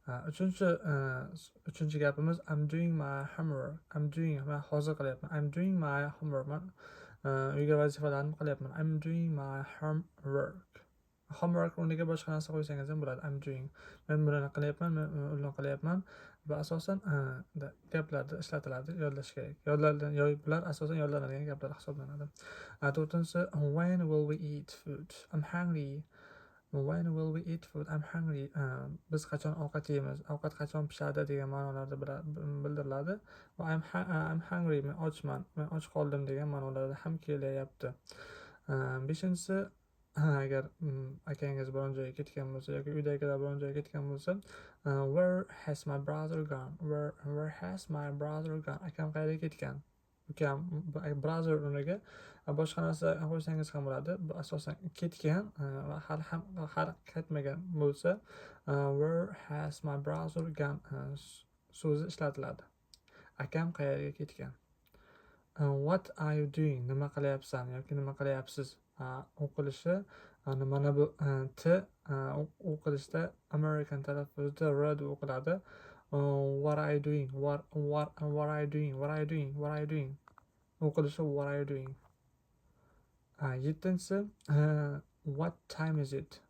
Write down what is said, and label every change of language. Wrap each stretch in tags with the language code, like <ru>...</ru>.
<uz>Uchinchi gapimiz</uz> <en>I'm doing my homework.</en> <uz>Men hozir qilyapman.</uz> <en>I'm doing my homework.</en> <uz>Men uyga vazifalarimni qilyapman.</uz> <en>I'm doing my homework.</en> <uz>Homework o'rniga boshqa narsa qo'ysangiz ham bo'ladi.</uz> <en>I'm doing.</en> <uz>Men buni qilyapman, men uni qilyapman. Bu asosan gaplarda ishlatiladi, yodlash kerak. Bular asosan yodlanadigan gaplar hisoblanadi. To'rtinchisi</uz> <en>when will we eat food? I'm hungry. When will we eat food? I'm hungry.</en> <uz>Biz qachon ovqat yeymiz? Ovqat qachon pishadi degan ma'nolarda bildiriladi. Va</uz> <en>I'm hungry.</en> <uz>Men ochman. Men och qoldim degan ma'nolarda ham kelyapti. Beshinchisi agar akangiz biron joyga ketgan bo'lsa yoki uydagilar biron joyga ketgan bo'lsa,</uz> <en>where has my brother gone? Where has my brother gone?</en> <uz>Akam qayerga ketgan? Ukam, brother o'rniga boshqa narsa qo'ysangiz ham bo'ladi. Bu asosan ketgan va hali ketmagan bo'lsa,</uz> <en>where has my brother gone</en> <uz>so'zi ishlatiladi. Akam qayerga ketgan?</uz> <en>What are you doing?</en> <uz>Nima qilyapsan yoki nima qilyapsiz? O'qilishi mana bu t o'qilishda American talaffuzda r deb o'qiladi.</uz> <en>What are you doing? What are you doing?</en> <uz>O'qilishi</uz> <en>what are you doing?</en> <uz>Yettinchisi</uz> <en>what time is it?</en>